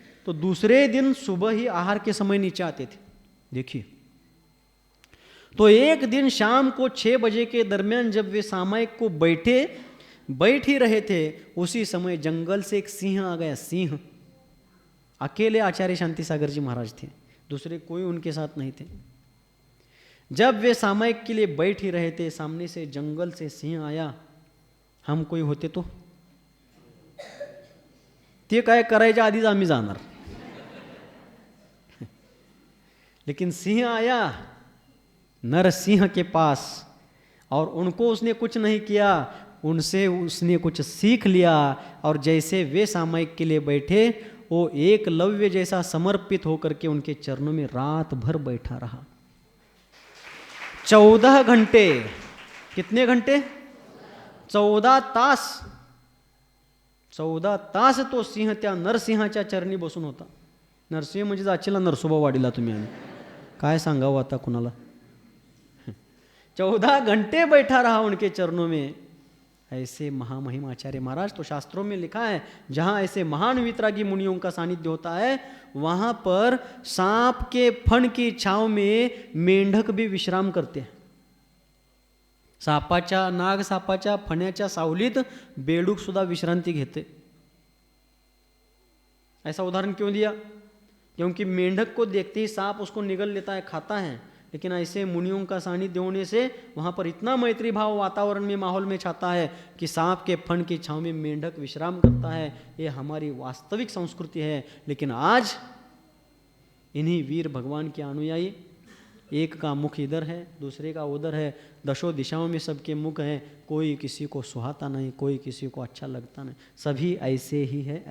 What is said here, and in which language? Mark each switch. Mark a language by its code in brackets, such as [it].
[hi] तो दूसरे दिन सुबह ही आहार के समय नीचे आते थे. देखिए, तो एक दिन शाम को 6 बजे के दरमियान जब वे सामायिक को बैठ ही रहे थे, उसी समय जंगल से एक सिंह आ गया. सिंह. अकेले आचार्य शांति सागर जी महाराज थे, दूसरे कोई उनके साथ नहीं थे. जब वे सामायिक के लिए बैठ ही रहे थे, सामने से जंगल से सिंह आया. [mr] हम कोई होते तो ते काय करायच्या आधीच आम्ही जाणार. [hi] लेकिन सिंह आया नरसिंह के पास, और उनको उसने कुछ नहीं किया, उनसे उसने कुछ सीख लिया. और जैसे वे सामायिक के लिए बैठे, वो एकलव्य जैसा समर्पित होकर के उनके चरणों में रात भर बैठा रहा। 14 घंटे। कितने घंटे? [mr] 14 तास। 14 तास तो सिंह त्या नरसिंहाच्या चरणी बसून होता. नरसिंह म्हणजे जाचीला नरसोबा वाडीला तुम्ही, आणि काय सांगावं आता कुणाला. [hi] 14 घंटे बैठा रहा उनके चरणों में। ऐसे महामहिम आचार्य महाराज, तो शास्त्रों में लिखा है जहाँ ऐसे महान वितरागी मुनियों का सानिध्य होता है वहाँ पर सांप के फण की छाव में मेंढक भी विश्राम करते हैं. [mr] सापाच्या, नाग सापाच्या फण्याच्या सावलीत बेडूक सुद्धा विश्रांती घेते. [hi] ऐसा उदाहरण क्यों दिया? क्योंकि मेंढक को देखते ही सांप उसको निगल लेता है, खाता है, लेकिन ऐसे मुनियों का सानिध्य होने से वहाँ पर इतना मैत्री भाव वातावरण में, माहौल में छाता है कि सांप के फण की छांव में मेंढक विश्राम करता है. ये हमारी वास्तविक संस्कृति है. लेकिन आज इन्हीं वीर भगवान के अनुयायी, एक का मुख इधर है, दूसरे का उधर है, दशों दिशाओं में सबके मुख हैं, कोई किसी को सुहाता नहीं, कोई किसी को अच्छा लगता नहीं, सभी ऐसे ही है.